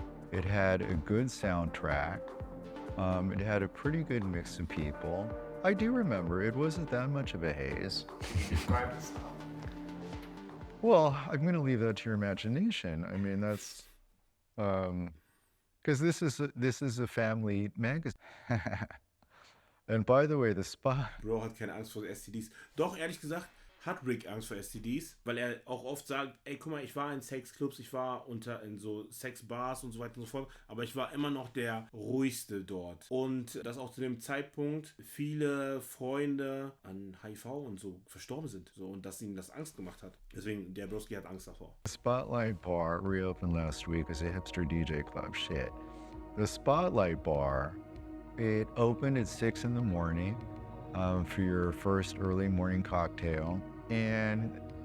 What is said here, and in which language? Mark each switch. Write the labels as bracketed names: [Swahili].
[English] It had a good soundtrack. It had a pretty good mix of people. I do remember it wasn't that much of a haze. Well, I'm going to leave that to your imagination. I mean, that's because this is a family magazine. And by the way, the spot. [German] Bro hat keine Angst vor STDs. Doch, ehrlich gesagt, hat Rick Angst vor STDs, weil er auch oft sagt, ey, guck mal, ich war in Sexclubs, ich war in so Sexbars und so weiter und so fort, aber ich war immer noch der ruhigste dort. Und dass auch zu dem Zeitpunkt viele Freunde an HIV und so verstorben sind. So, und dass ihm das Angst gemacht hat. Deswegen, der Broski hat Angst davor. [English] The Spotlight Bar reopened last week as a hipster DJ club. Shit. The Spotlight Bar, it opened at 6 in the morning. For your first early morning cocktail, and